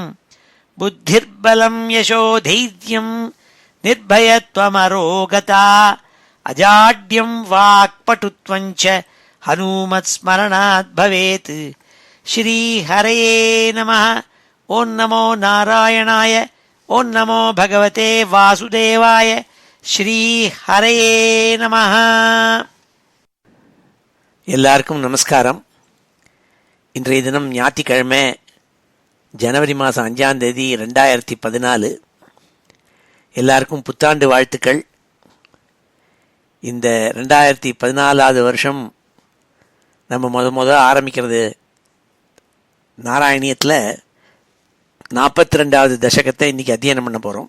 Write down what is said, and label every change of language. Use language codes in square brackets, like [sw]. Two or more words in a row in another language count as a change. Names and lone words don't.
[sa] बुद्धिर्बलं यशोधैर्यं निर्भयत्वमरोगता अजाड्यं वाक्पटुत्वं च हनूमत्स्मरणात् भवेत्। श्रीहरये नमः। ॐ नमो नारायणाय। ॐ नमो भगवते वासुदेवाय। श्रीहरये नमः। [ta] எல்லாருக்கும் நமஸ்காரம். இன்றைய தினம் ஞாயிற்றுக்கிழமை ஜனவரி மாதம் 5ஆம் தேதி 2014. எல்லாருக்கும் புத்தாண்டு வாழ்த்துக்கள். இந்த 2014ஆவது வருஷம் நம்ம முத ஆரம்பிக்கிறது நாராயணியத்தில் 42வது தசகத்தை இன்றைக்கி அத்தியனம் பண்ண போகிறோம்.